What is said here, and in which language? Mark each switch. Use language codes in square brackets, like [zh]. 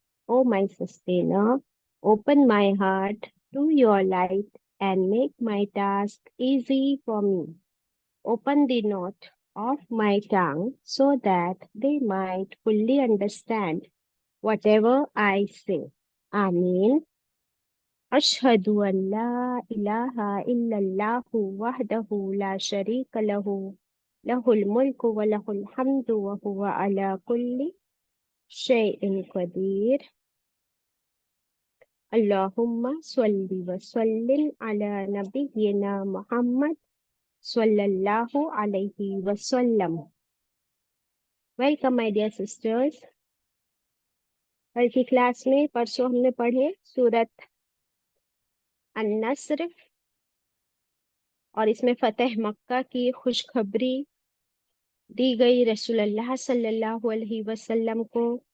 [en] O my sustainer, open my heart to your light and make my task easy for me. Open the knot of my tongue so that they might fully understand whatever I say. Ameen. [ar] أشهد أن لا إله إلا الله وحده لا شريك له له الملك وله الحمد وهو على كل شيء قدير. اللهم صل وسلم على نبينا محمد صلى الله عليه وسلم. [en] Welcome my dear sisters. [ur] کل کی کلاس میں پرسوں ہم نے پڑھے سورت النصر اور اس میں فتح مکہ کی خوشخبری دی گئی رسول اللہ صلی اللہ علیہ وسلم کو.